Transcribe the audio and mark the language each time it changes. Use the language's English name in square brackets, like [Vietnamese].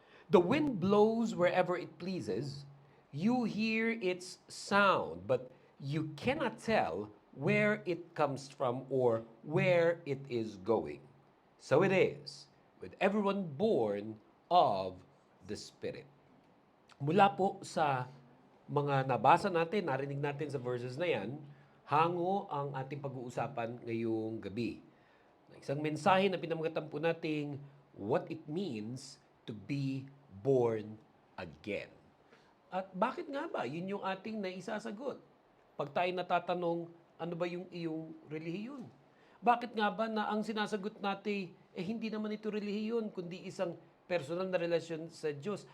[English] The wind blows wherever it pleases. You hear its sound, but you cannot tell where it comes from or where it is going. So it is with everyone born of the Spirit. [Filipino] Mula po sa mga nabasa natin, narinig natin sa verses na yan, hango ang ating pag-uusapan ngayong gabi. Isang mensahe na pinamagatan po nating [English] what it means to be born again. [Filipino] At bakit nga ba? Yun yung ating naisasagot. Pag tayo natatanong, ano ba yung iyong relihiyon? Bakit nga ba na ang sinasagot natin, hindi naman ito relihiyon, kundi isang personal na relasyon sa Diyos?